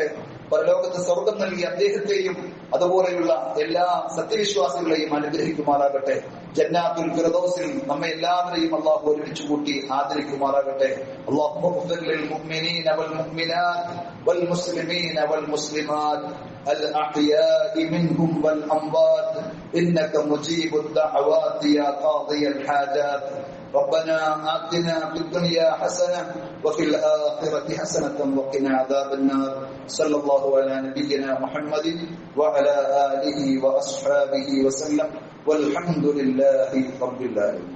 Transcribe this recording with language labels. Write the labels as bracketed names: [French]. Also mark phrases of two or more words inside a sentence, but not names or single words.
[Malayalam] പരലോകത്ത് സ്വർഗം നൽകി അദ്ദേഹത്തെയും അതുപോലെയുള്ള എല്ലാ സത്യവിശ്വാസികളെയും അനുഗ്രഹിക്കുമാറാകട്ടെ. ജന്നാത്തുൽ ഫിർദൗസിൽ നമ്മെ എല്ലാവരെയും അല്ലാഹു ഒരുമിച്ച് കൂട്ടി ആദരിക്കുമാറാകട്ടെ. [Arabic] اللهم اغفر للمؤمنين والمؤمنات والمسلمين والمسلمات الأحياء منهم والأموات إنك مجيب الدعوات يا قاضي الحاجات ربنا آتنا في الدنيا حسنة وفي الآخرة حسنة وقنا عذاب النار صلى الله على نبينا محمد وعلى آله وأصحابه وسلم والحمد لله رب العالمين.